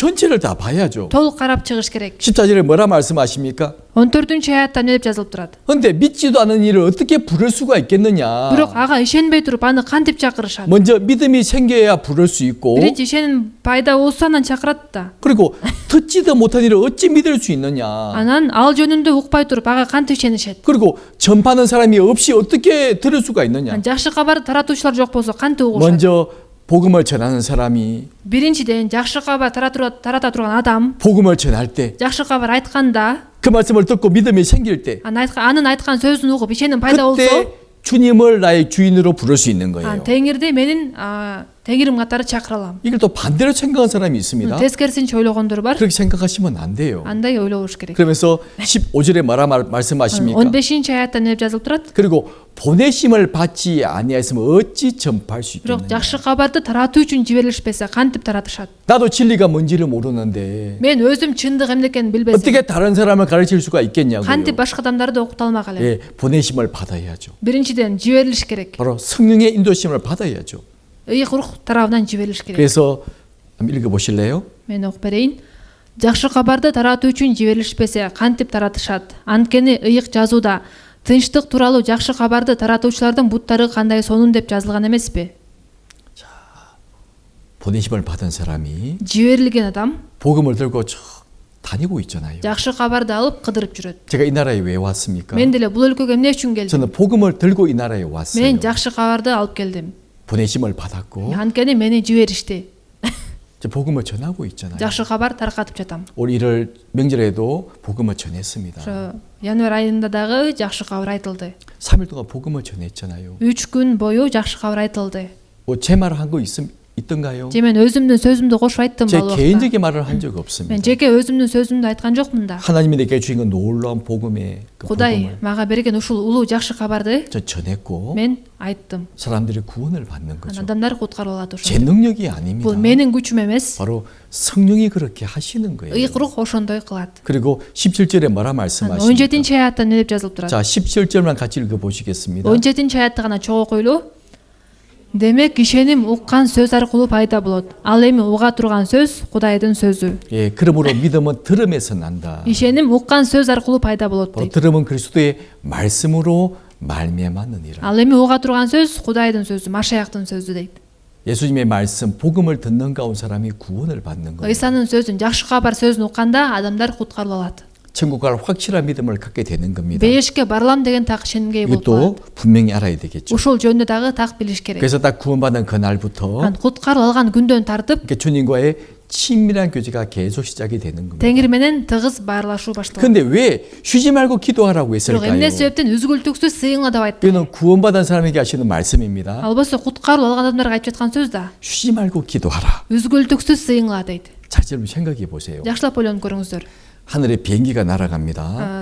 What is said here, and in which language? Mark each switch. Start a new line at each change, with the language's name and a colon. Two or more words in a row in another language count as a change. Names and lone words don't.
Korean: 전체를 다 봐야죠.
Kyrgyz: толук карап чыгыш керек.
Korean: 14절에 뭐라 말씀하십니까?
Kyrgyz: 14 аятта эмне деп жазылып турат?
Korean: 근데 믿지도 않은 일을 어떻게 부를 수가 있겠느냐?
Kyrgyz: бирок ага ишенбей туруп аны кантип чакырышат?
Korean: 먼저 믿음이 생겨야 부를 수 있고,
Kyrgyz: биринчи ишеним пайда болсо анан чакырат да.
Korean: 그리고 듣지도 못한 일을 어찌 믿을 수 있느냐?
Kyrgyz: анан ал жөнүндө укпай туруп ага кантип ишенишет?
Korean: 그리고 전파하는 사람이 없이 어떻게 들을 수가 있느냐?
Kyrgyz: жакшы кабарды таратуучулар жок болсо кантип угушат?
Korean: 먼저 복음을 전하는 사람이
Kyrgyz: биринчиден жакшы кабар тарата турган адам
Korean: 복음을 전할 때,
Kyrgyz: жакшы кабар айтканда,
Korean: 그 말씀을 듣고 믿음이 생길 때,
Kyrgyz: анын айткан сөзүн угуп ишеним пайда болсо,
Korean: 그때 주님을 나의 주인으로 부를 수 있는 거예요.
Kyrgyz: теңирди менин теңирим катары чакыра алам.
Korean: 이걸 또 반대로 생각하는 사람이 있습니다.
Kyrgyz: тескерисинче ойлогондор бар.
Korean: 그렇게 생각하시면 안 돼요.
Kyrgyz: андай ойлобуш керек.
Korean: 그러면서 15절에 뭐라 말씀하십니까?
Kyrgyz: 15 аятта эмне деп жазылып турат?
Korean: 그리고 보내심을 받지 아니하였으면 어찌 전파할 수
Kyrgyz: бирок
Korean: 있겠느냐?
Kyrgyz: жакшы кабарды таратуу үчүн жиберилишпесе кантип таратышат?
Korean: 나도 진리가 뭔지를 모르는데
Kyrgyz: мен өзүм чындык эмне экенин билбесем
Korean: 어떻게 다른 사람을 가르칠 수가 있겠냐고요?
Kyrgyz: кантип башка адамдарды окута алмак элем?
Korean: 예, 보내심을 받아야죠.
Kyrgyz: биринчиден жиберилиш керек.
Korean: 바로 성령의 인도심을 받아야죠.
Kyrgyz: ыйык рух тарабынан жиберилиш керек.
Korean: 그래서 한번 읽어보실래요?
Kyrgyz: мен окуп берейин. жакшы кабарды таратуу үчүн жиберилишпесе кантип таратышат? анткени ыйык жазууда тынчтык тууралуу жакшы кабарды таратуучулардын буттары кандай сонун деп жазылган эмеспи?
Korean: 보내심을 받은 사람이
Kyrgyz: жиберилген адам
Korean: 복음을 들고 쭉 다니고 있잖아요.
Kyrgyz: жакшы кабарды алып кыдырып жүрөт.
Korean: 제가 이 나라에 왜 왔습니까?
Kyrgyz: мен деле бул өлкөгө эмне үчүн келдим?
Korean: 저는 복음을 들고 이 나라에 왔어요.
Kyrgyz: мен жакшы кабарды алып келдим.
Korean: 보내심을 받았고
Kyrgyz: анткени мени жиберишти.
Korean: 저 복음을 전하고 있잖아요.
Kyrgyz: жакшы кабар таркатып жатам.
Korean: 올 1월 명절에도 복음을 전했습니다.
Kyrgyz: ошо январь айында дагы жакшы кабар айтылды.
Korean: 3일 동안 복음을 전했잖아요.
Kyrgyz: 3 күн бою жакшы кабар айтылды.
Korean: 제 말을 한 거 있던가요?
Kyrgyz: же мен өзүмдүн сөзүмдү кошуп айттым
Korean: 제
Kyrgyz: ал убакта?
Korean: 개인적인 말을 한 적
Kyrgyz: мен
Korean: 없습니다.
Kyrgyz: жеке өзүмдүн сөзүмдү айткан жокмун да.
Korean: 하나님이 내게 주신 건 놀라운 복음의 그
Kyrgyz: кудай
Korean: 복음을
Kyrgyz: мага берген ушул улуу жакшы кабарды
Korean: 저 전했고
Kyrgyz: мен айттым.
Korean: 사람들이 구원을 받는 거죠.
Kyrgyz: адамдар куткарылып алат
Korean: 제
Kyrgyz: ошол.
Korean: 능력이 아닙니다.
Kyrgyz: бул менин күчүм эмес.
Korean: 바로 성령이 그렇게 하시는 거예요.
Kyrgyz: ыйык рух ошондой кылат.
Korean: 그리고 17절에 뭐라 17 말씀하십니까?
Kyrgyz: аятта эмне деп жазылып турат?
Korean: 자, 17절만 같이 읽어보시겠습니다.
Kyrgyz: 17 аятты гана чогуу окуйлу. демек ишеним уккан сөз аркылуу пайда болот. ал эми уга турган сөз Кудайдын сөзү.
Korean: 예, 그러므로 믿음은 들음에서 난다.
Kyrgyz: ишеним уккан сөз аркылуу пайда болот
Korean: 바로
Kyrgyz: дейт.
Korean: 들음은 그리스도의 말씀으로 말미암았느니라.
Kyrgyz: ал эми уга турган сөз Кудайдын сөзү, Машаяктын сөзү дейт.
Korean: 예수님의 말씀, 복음을 듣는 가운 사람이 구원을 받는 거예요.
Kyrgyz: ыйсанын сөзүн, жакшы кабар сөзүн укканда адамдар куткарылып алат.
Korean: 천국 갈 확실한 믿음을 갖게 되는 겁니다.
Kyrgyz: Бейишке барылам деген так ишенимге ээ болуп
Korean: 이것도
Kyrgyz: калат.
Korean: 분명히 알아야 되겠죠.
Kyrgyz: Ушул жөнүндө дагы так билиш керек.
Korean: 그래서 딱 구원받은 그날부터
Kyrgyz: Куткарылып алган күндөн тартып
Korean: 이렇게 주님과의 친밀한 교제가 계속 시작이 되는 겁니다.
Kyrgyz: Теңир менен тыгыз баарлашуу башталат.
Korean: 근데 왜 쉬지 말고 기도하라고
Kyrgyz: Бирок
Korean: 했을까요?
Kyrgyz: эмне себептен үзгүлтүксүз сыйыңла деп айтты.
Korean: 이거는 구원받은 사람에게 하시는 말씀입니다.
Kyrgyz: Ал болсо куткарылып алган адамдарга айтып жаткан сөз да.
Korean: 쉬지 말고 기도하라.
Kyrgyz: Үзгүлтүксүз сыйыңла дейт.
Korean: 자, 여러분 생각해 보세요.
Kyrgyz: Жакшылап ойлонуп көрүңүздөр.
Korean: 하늘에 비행기가 날아갑니다.